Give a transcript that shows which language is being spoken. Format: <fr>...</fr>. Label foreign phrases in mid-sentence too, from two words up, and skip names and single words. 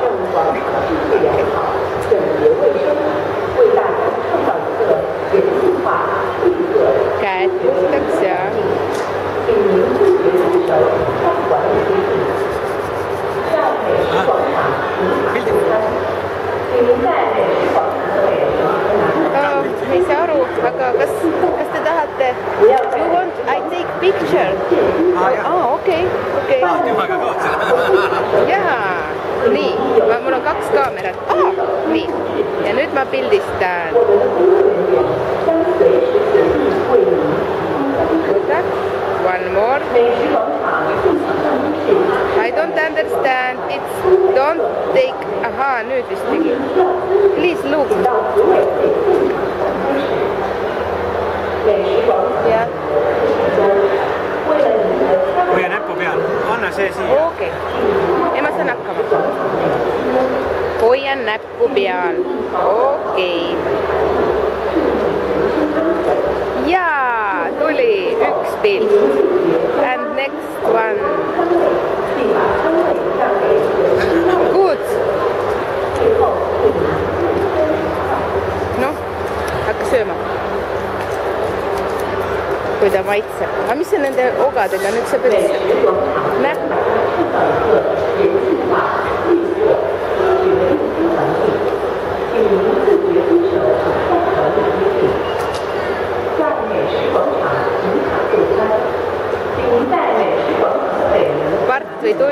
<et>Käed puhtaks ja... Ei saa aru, aga kas te tahate...</et> <en>You want I take picture?</en> <et>Okei. Jaa, nii, mul on 2 kaamerat. Nii, ja nüüd ma pildistan.</et> <en>One more. I don't understand. It's don't take...</en> <et>Ahaa, nüüd vist tegi.</et> <en>Please look.</en> <et>Jah. Hoia näppu peal. Anna see siia. Okei. Ja ma saan hakkama. Hoian näppu peal. Okei. Jaa, tuli üks pilt.</et> <en>And next one. Good.</en> <et>Noh, hakka sööma. Kui ta maitseb. Aga mis on nende ogadega? Nüüd sa pead näpp. Part või tui?</et>